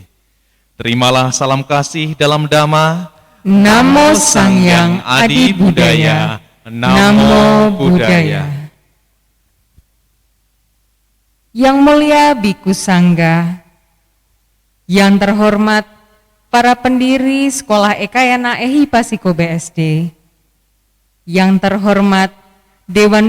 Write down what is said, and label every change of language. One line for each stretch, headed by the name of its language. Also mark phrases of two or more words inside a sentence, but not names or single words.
Indonesian: Terimalah salam kasih dalam dhamma.
Pali: Namo Sangyang Adi Budaya, Namo Buddhaya.
Indonesian: Yang mulia Biku Sangga, yang terhormat para pendiri Sekolah Ekayana Ehi Pasiko BSD, yang terhormat Dewan